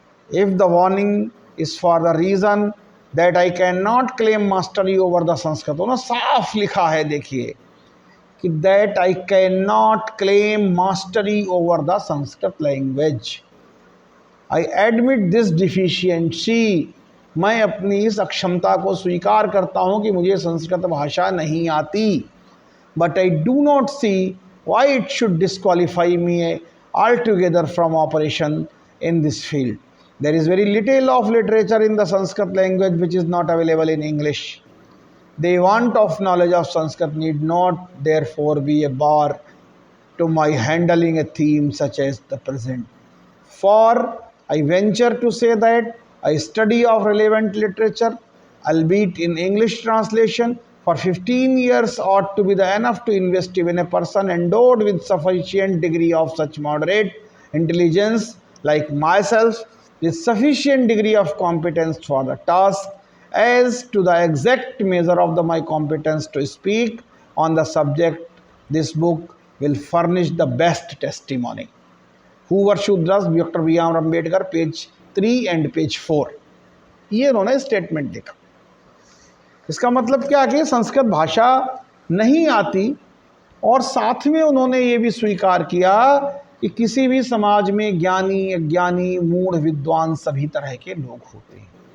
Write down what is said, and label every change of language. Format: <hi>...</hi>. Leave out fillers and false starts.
<en>If the warning is for the reason that I cannot claim mastery over the Sanskrit,</en> <hi>उन्होंने साफ लिखा है, देखिए कि</hi> <en>that I cannot claim mastery over the Sanskrit language. I admit this deficiency.</en> <hi>मैं अपनी इस अक्षमता को स्वीकार करता हूँ कि मुझे संस्कृत भाषा नहीं आती.</hi> <en>But I do not see why it should disqualify me altogether from operation in this field. There is very little of literature in the Sanskrit language which is not available in English. The want of knowledge of Sanskrit need not therefore be a bar to my handling a theme such as the present. For I venture to say that a study of relevant literature, albeit in English translation, for 15 years ought to be enough to invest even a person endowed with sufficient degree of such moderate intelligence like myself with sufficient degree of competence for the task as to the exact measure of my competence to speak on the subject. This book will furnish the best testimony. Who were Shudras?</en> <hi>Doctor B are Ambedkar, page 3 and page 4. ये उन्होंने statement लिखा. इसका मतलब क्या कि संस्कृत भाषा नहीं आती, और साथ में उन्होंने ये भी स्वीकार किया कि किसी भी समाज में ज्ञानी अज्ञानी मूढ़ विद्वान सभी तरह के लोग होते हैं.</hi>